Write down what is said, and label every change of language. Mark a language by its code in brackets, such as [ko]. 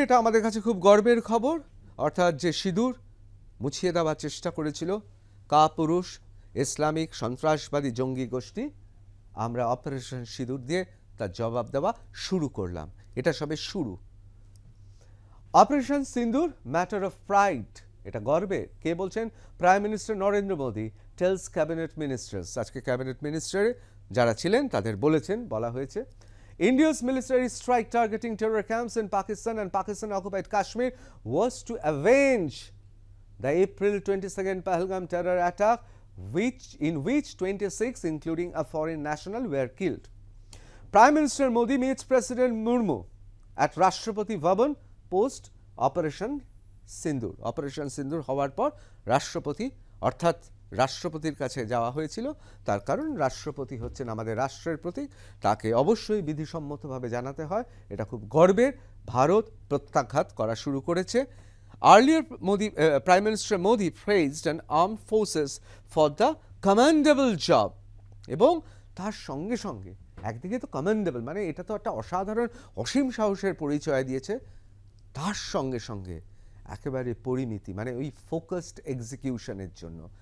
[bn] এটা আমাদের কাছে খুব গর্বের খবর, অর্থাৎ যে সিঁদুর মুছিয়ে দেওয়ার চেষ্টা করেছিল কাপুরুষ ইসলামিক সন্ত্রাসবাদী জঙ্গি গোষ্ঠী, আমরা অপারেশন সিঁদুর দিয়ে তার জবাব দেওয়া শুরু করলাম। এটা সবে শুরু। Operation Sindoor [en] matter of pride, [bn] এটা গর্বের। কে বলছেন? [en] Prime minister Narendra Modi tells cabinet ministers. [bn] আজকে ক্যাবিনেট মিনিস্টারে যারা ছিলেন তাদের বলা হয়েছে [en] India's military strike targeting terror camps in Pakistan and Pakistan-occupied Kashmir was to avenge the April 22nd Pahalgam terror attack, in which 26, including a foreign national, were killed. Prime Minister Modi meets President Murmu at Rashtrapati Bhavan post Operation Sindoor. [bn] Operation Sindoor হওয়ার পর রাষ্ট্রপতি অর্থাৎ রাষ্ট্রপতির কাছে যাওয়া হয়েছিল। তার কারণ রাষ্ট্রপতি হচ্ছেন আমাদের রাষ্ট্রের প্রতীক, তাকে অবশ্যই বিধিসম্মতভাবে জানাতে হয়। এটা খুব গর্বের। ভারত প্রত্যাঘাত করা শুরু করেছে। [en] Earlier, Prime Minister Modi praised an armed forces for the commendable job, [bn] এবং তার সঙ্গে সঙ্গে একদিকে তো কমেন্ডেবল মানে এটা তো একটা অসাধারণ অসীম সাহসের পরিচয় দিয়েছে, তার সঙ্গে সঙ্গে একেবারে পরিমিতি মানে ওই ফোকাসড এক্সিকিউশনের জন্য।